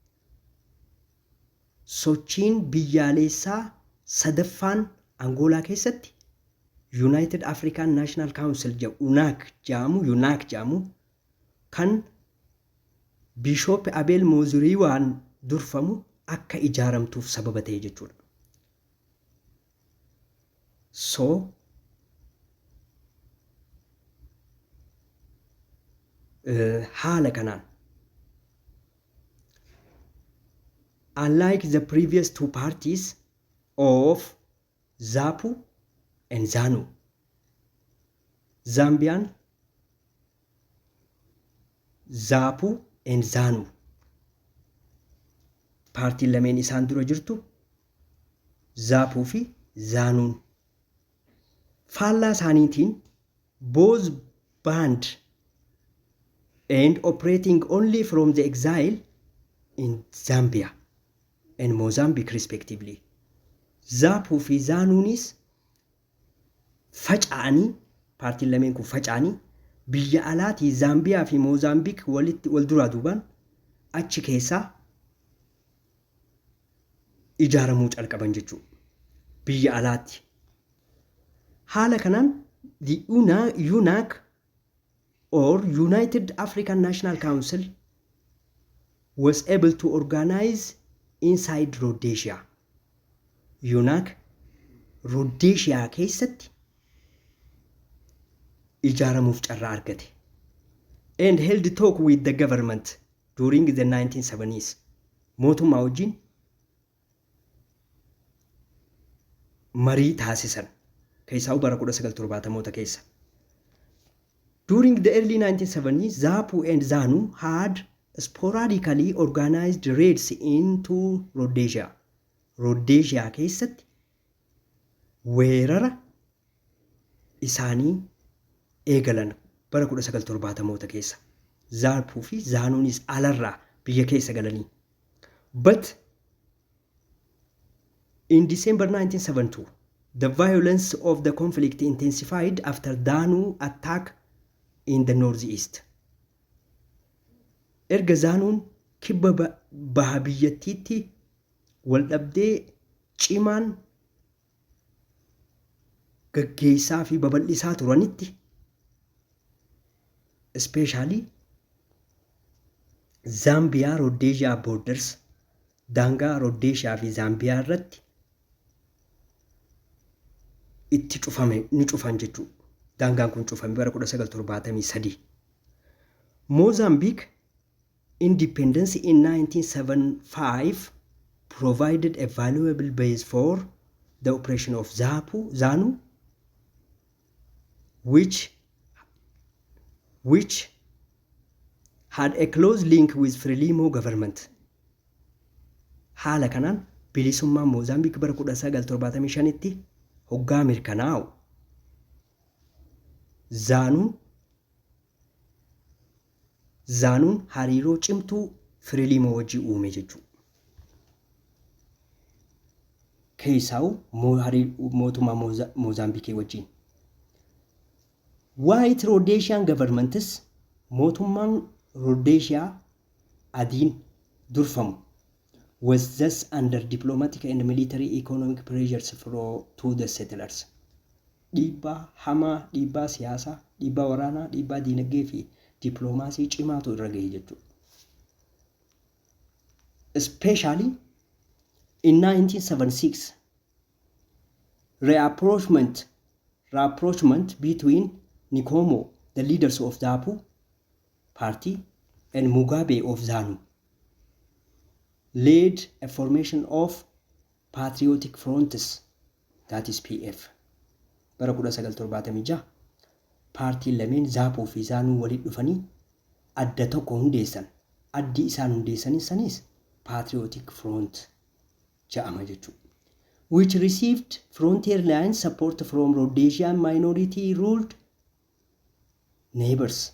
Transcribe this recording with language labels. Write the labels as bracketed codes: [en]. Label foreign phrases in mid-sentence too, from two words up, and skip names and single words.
[om] sochiin biyyaalessaa sadaffaan Angolaa keessatti United African National Council UNAC jedhamu kan Bishop Abel Muzoriwaan durfamu akka ijaaramtuuf sababa ta'e jechuudha. [en] So [om] haala kanaan [en] unlike the previous two parties of ZAPU and ZANU, Zambian ZAPU and ZANU [om] paartiin lameen isaan dura jirtu ZAPU fi ZANUun faallaa isaaniitiin [en] both banned and operating only from the exile in Zambia and Mozambique respectively. [om] ZAPU fi ZANUunis faca'anii paartiin lameen kun faca'anii biyya alaatii Zaambiyaa fi Moozambiik wal duraa duubaan achi keessaa ijaaramuu calqaban jechuudha. Biyya alaatti. Haala kanaan [en] the UNAC or United African National Council was able to organize inside Rhodesia. [om] UNAC Rhodesia keessatti ijaaramuuf carraa argate. [en] And held talk with the government during the 1970s. [om] Mootummaa wajjin marii taasisan keessaa bara 1970moota keessa. [en] During the early 1970s, ZAPU and ZANU had sporadically organized raids into Rhodesia. [om] Rhodesia keessatti weerara isaanii eegalan bara 1970moota keessa. ZAPU fi ZANUnis alarraa biyya keessa galanii. [en] But in December 1972, the violence of the conflict intensified after ZANU attack in the northeast. [om] Erga ZANUun kibba baha biyyattiitti wal dhabdee cimaan gaggeessaa fi babal'isaa turanitti, [en] especially Zambia Rhodesia borders, [om] daangaa Rhodesia fi Zambia irratti itti ni cufan jechuu. Daangaan kun cufame bara 1973. [en] Mozambique independence in 1975 provided a valuable base for the operation of ZANU, which had a close link with Frelimo government. [om] Haala kanaan bilisummaan Mozambique bara 1975tti hoggaa mirkanaa'u. ZANUun hariiroo cimtuu Frelimo wajji uume jechuudha. Keessaa'u mootummaa Mozambique wajjin. [en] White Rhodesian governments, [om] mootummaan Rhodesia adiin durfamu, [en] was thus under diplomatic and military economic pressures to the settlers. [om] Dhiibbaa hamaa, dhiibbaa siyaasaa, dhiibbaa waraanaa, dhiibbaa diinagdee fi diplomaasii cimaatu irra gahe jechuudha. [en] Especially in 1976, rapprochement between Nkomo, the leaders of ZAPU party, and Mugabe of ZANU led a formation of patriotic fronts, that is PF. [om] Bara 1976 paartiin lameen ZAPU fi ZANU walitti dhufanii adda tokko hundeessan. Addi isaan hundeessanis [en] patriotic front [om] jedhama jechuudha. [en] Which received frontier line support from Rhodesian minority ruled neighbors.